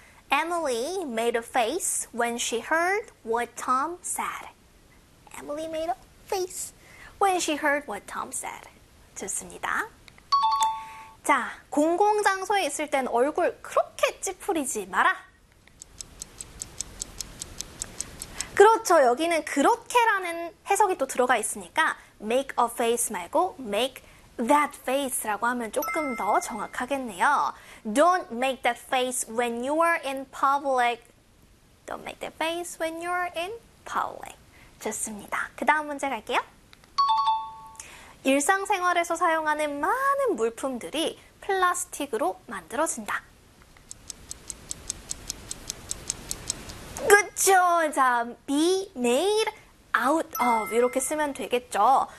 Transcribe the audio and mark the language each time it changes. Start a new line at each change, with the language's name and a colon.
English: Emily made a face when she heard what Tom said. Emily made a face when she heard what Tom said.
Korean: 좋습니다. 자, 공공장소에 있을 땐 얼굴 그렇게 찌푸리지 마라. 그렇죠. 여기는 그렇게라는 해석이 또 들어가 있으니까 make a face 말고 make that face라고 하면 조금 더 정확하겠네요.
English: Don't make that face when you are in public. Don't make that face when you are in public.
Korean: 좋습니다. 그 다음 문제 갈게요. 일상생활에서 사용하는 많은 물품들이 플라스틱으로 만들어진다. 그쵸? 자, be made out of 이렇게 쓰면 되겠죠.